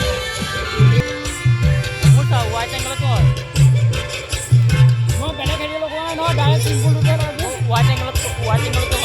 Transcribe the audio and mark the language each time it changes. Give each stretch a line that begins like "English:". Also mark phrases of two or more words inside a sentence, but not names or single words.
Assamese: মোটা
English: white angle
Assamese: তো মই বেলেগ হেৰি লগোৱা নহয়
English: direct simple
Assamese: দুটা
English: white angle